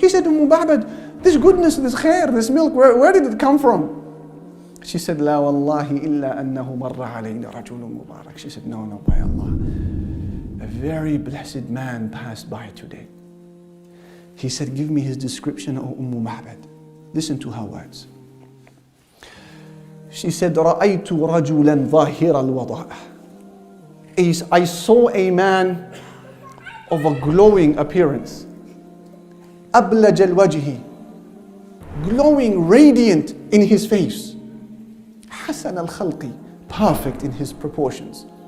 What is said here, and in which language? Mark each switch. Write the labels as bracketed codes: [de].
[en] He said, Ma'bad, this goodness, this khair, this milk, where did it come from? She said, [ar] La wallahi illa annahu marra alayna rajulun mubarak. [en] She said, no, by Allah. A very blessed man passed by today. He said, give me his description, O Ma'bad. Listen to her words. She said, [ar] رَأَيْتُ رَجُلًا ظَاهِرَ الْوَضَاءِ. [en] I saw a man of a glowing appearance. [ar] أَبْلَجَ الْوَجْهِ. [en] Glowing, radiant in his face. [ar] حَسَنَ الْخَلْقِ. [en] Perfect in his proportions.